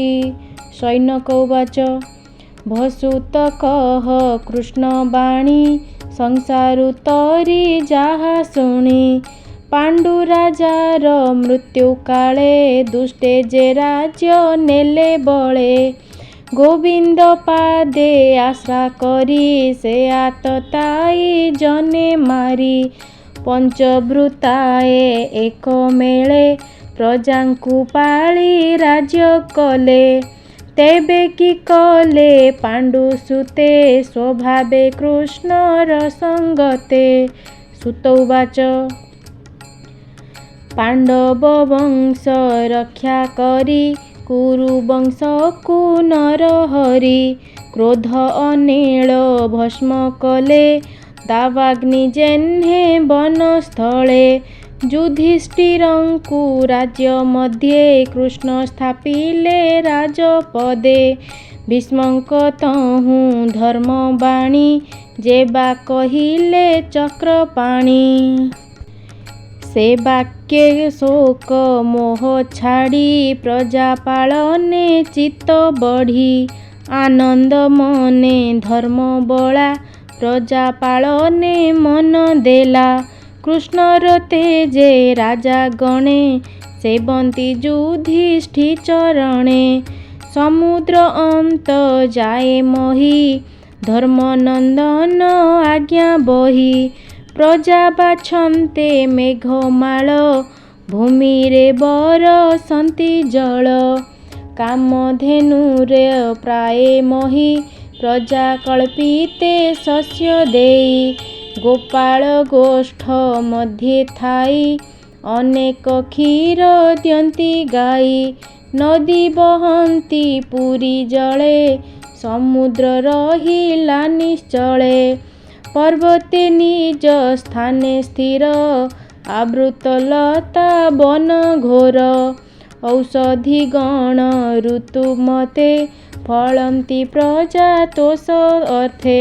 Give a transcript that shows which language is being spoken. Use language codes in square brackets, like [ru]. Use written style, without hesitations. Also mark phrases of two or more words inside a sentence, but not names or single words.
[or] ସୈନକ ଉବାଚ ଭସୂତ କହ କୃଷ୍ଣବାଣୀ ସଂସାରୁ ତରି ଯାହା ଶୁଣି। ପାଣ୍ଡୁ ରାଜାର ମୃତ୍ୟୁ କାଳେ ଦୁଷ୍ଟେ ଯେ ରାଜ୍ୟ ନେଲେ ବଳେ। ଗୋବିନ୍ଦ ପାଦେ ଆଶା କରି ସେ ଆତତାୟୀ ଜନେ ମାରି। ପଞ୍ଚଭୃତାଏ ଏକ ମେଳେ ପ୍ରଜାଙ୍କୁ ପାଳି ରାଜ୍ୟ କଲେ। ତେବେ କି କଲେ ପାଣ୍ଡୁ ସୁତେ ସ୍ୱଭାବେ କୃଷ୍ଣର ସଙ୍ଗତେ। ସୁତ ଉବାଚ ପାଣ୍ଡବ ବଂଶ ରକ୍ଷା କରି କୁରୁ ବଂଶ କୋ ନରହରି। କ୍ରୋଧ ଅନିଳ ଭସ୍ମ କଲେ ଦାବାଗ୍ନି ଯେହ୍ନେ ବନସ୍ଥଳେ। ଯୁଧିଷ୍ଠିରଙ୍କୁ ରାଜ୍ୟ ମଧ୍ୟେ କୃଷ୍ଣ ସ୍ଥାପିଲେ ରାଜପଦେ। ଭୀଷ୍ମଙ୍କ ତହୁ ଧର୍ମବାଣୀ ଯେବା କହିଲେ ଚକ୍ରପାଣି। ସେ ବାକ୍ୟ ଶୋକ ମୋହ ଛାଡ଼ି ପ୍ରଜା ପାଳନେ ଚିତ୍ତ ବଢ଼ି। ଆନନ୍ଦ ମନେ ଧର୍ମ ବଳା ପ୍ରଜା ପାଳନେ ମନ ଦେଲା। କୃଷ୍ଣର ତେଜେ ରାଜା ଗଣେ ସେବନ୍ତି ଯୁଧିଷ୍ଠି ଚରଣେ। ସମୁଦ୍ର ଅନ୍ତ ଯାଏ ମହୀ ଧର୍ମନନ୍ଦନ ଆଜ୍ଞା ବହି। ପ୍ରଜା ବାଛନ୍ତେ ମେଘମାଳ ଭୂମି ରେ ବରଷନ୍ତି ଜଳ। କାମଧେନୁରେ ପ୍ରାୟେ ମହୀ ପ୍ରଜା କଳ୍ପିତେ ଶସ୍ୟ ଦେଇ। ଗୋପାଳ ଗୋଷ୍ଠ ମଧ୍ୟେ ଥାଇ ଅନେକ କ୍ଷୀର ଦିଅନ୍ତି ଗାଈ। ନଦୀ ବହନ୍ତି ପୁରି ଜଳେ ସମୁଦ୍ର ରହିଲା ନିଶ୍ଚଳେ। ପର୍ବତେ ନିଜ ସ୍ଥାନେ ସ୍ଥିର ଆବୃତ ଲତା ବନ ଘୋର। ଔଷଧି ଗଣ ଋତୁମତେ ଫଳନ୍ତି ପ୍ରଜା ତୋଷ ଅର୍ଥେ।